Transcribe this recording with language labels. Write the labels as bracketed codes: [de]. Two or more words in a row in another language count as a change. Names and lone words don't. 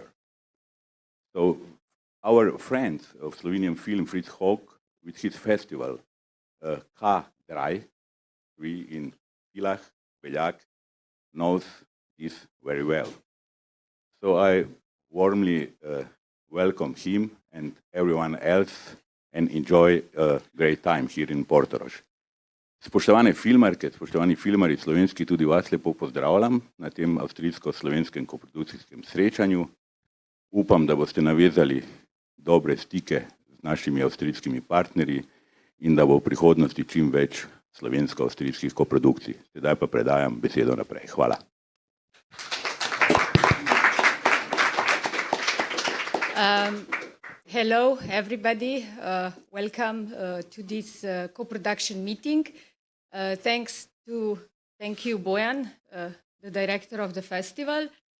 [en] So our friends of Slovenian film, Fritz Hock, with his festival K3 in Pilah, Beljak, knows this very well. So I warmly welcome him and everyone else and enjoy a great time here in Portorož. [sl] Spoštovane filmarke, spoštovani filmari slovenski, tudi vas lepo pozdravljam na tem avstrijsko-slovenskem koprodukcijskem srečanju. Upam, da boste navezali dobre stike z našimi avstrijskimi partnerji in da bo v prihodnosti čim več slovensko-avstrijskih koprodukcij. Sedaj pa predajam besedo naprej. Hvala. [en] Hello, everybody. Welcome to this co-production meeting. Thank you, Bojan, the director of the festival.